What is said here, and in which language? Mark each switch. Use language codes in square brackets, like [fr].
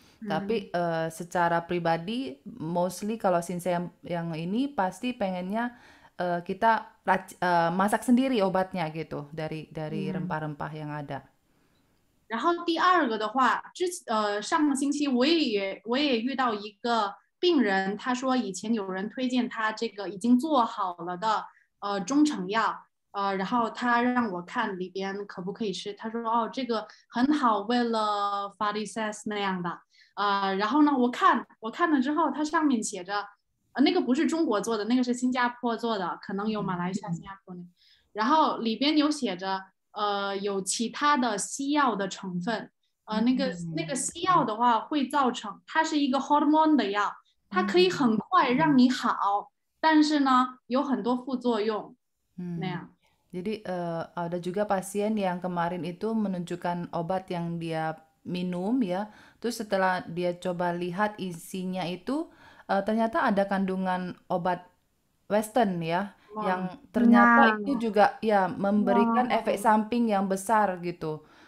[id] Tapi secara pribadi, mostly kalau Shinsei yang ini pasti pengennya kita masak sendiri obatnya gitu dari rempah-rempah yang ada. [zh] 然后第二个的话，上个星期我也遇到一个病人，他说以前有人推荐他这个已经做好了的中成药，然后他让我看里边可不可以吃，他说哦这个很好，为了 varices 那样的，然后呢我看了之后，它上面写着，那个不是中国做的，那个是新加坡做的，可能有马来西亚、新加坡的，然后里边有写着有其他的西药的成分，那个西药的话会造成，它是一个 hormone 的药，它可以很快让你好，但是呢有很多副作用，那样。 [id] Jadi ada juga pasien yang kemarin itu menunjukkan obat yang dia minum ya, terus setelah dia coba lihat isinya itu ternyata ada kandungan obat Western ya, yang ternyata itu juga ya memberikan efek samping yang besar gitu.